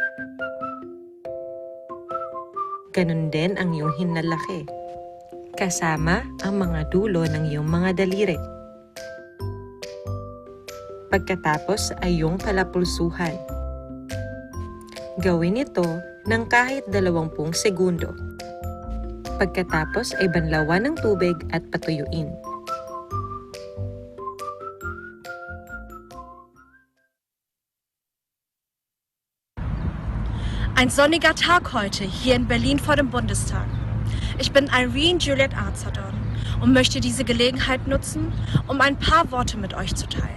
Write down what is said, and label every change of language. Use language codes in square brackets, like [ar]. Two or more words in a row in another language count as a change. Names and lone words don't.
[tl] Ganon din ang iyong hinalaki, kasama ang mga dulo ng iyong mga daliri. Pagkatapos ay iyong palapulsuhan. Gawin ito ng kahit 20 segundo. Pagkatapos ay banlawan ng tubig at patuyuin. [de] Ein sonniger Tag heute hier in Berlin vor dem Bundestag. Ich bin Irene Juliet Arzadon und möchte diese Gelegenheit nutzen, um ein paar Worte mit euch zu teilen.